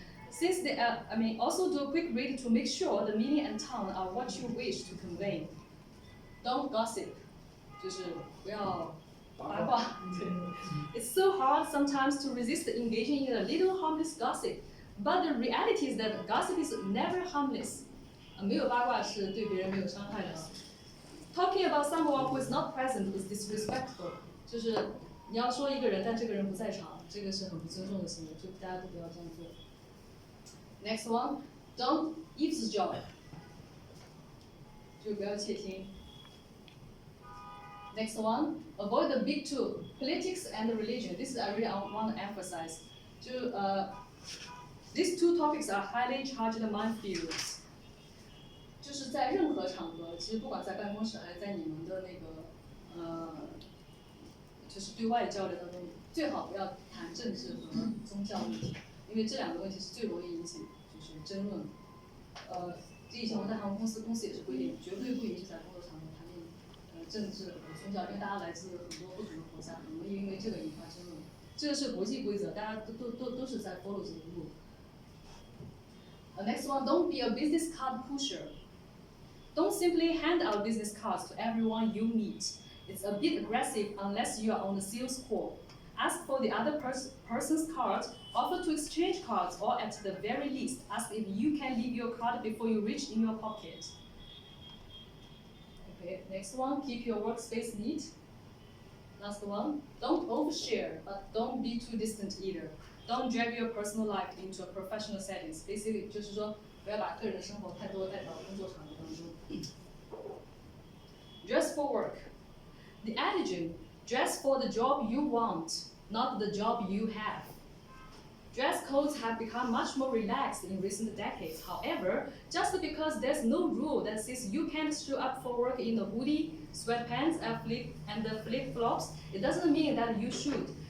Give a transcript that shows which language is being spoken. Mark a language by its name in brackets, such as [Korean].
[English] Since also do a quick read to make sure the meaning and tone are what you wish to convey. Don't gossip. [Chinese] 就是不要八卦。 [English] It's so hard sometimes to resist engaging in a little harmless gossip, but the reality is that gossip is never harmless. [Chinese] 没有八卦是对别人没有伤害的。 [English] Talking about someone who is not present is disrespectful. [Chinese] 就是你要说一个人，但这个人不在场，这个是很不尊重的行为，就大家都不要这样做。 [English] Next one, don't eavesdrop. [Chinese] 就不要窃听。 [English] Next one, avoid the big two, politics and religion. This is I really want to emphasize. These two topics are highly charged minefields. [Chinese] 就是在任何场合，其实不管在办公室还是在你们的那个就是对外交流当中，最好不要谈政治和宗教问题，因为这两个问题是最容易引起就是争论。这以前我在航空公司也是规定，绝对不允许在工作场合谈论政治和宗教，因为大家来自很多不同的国家，很容易因为这个引发争论。这个是国际规则，大家都是在 follow 这个 rule。 [English] Next one, don't be a business card pusher. Don't simply hand out business cards to everyone you meet. It's a bit aggressive unless you are on the sales call. Ask for the other person's card, offer to exchange cards, or at the very least, ask if you can leave your card before you reach in your pocket. Okay, next one, keep your workspace neat. Last one, don't overshare, but don't be too distant either. Don't drag your personal life into a professional settings. [Chinese] Basically, 就是说不要把个人生活太多带到工作场合当中。 [English] Dress for work. The adage, dress for the job you want, not the job you have. Dress codes have become much more relaxed in recent decades. However, just because there's no rule that says you can't show up for work in a hoodie, sweatpants, and the flip-flops, it doesn't mean that you should.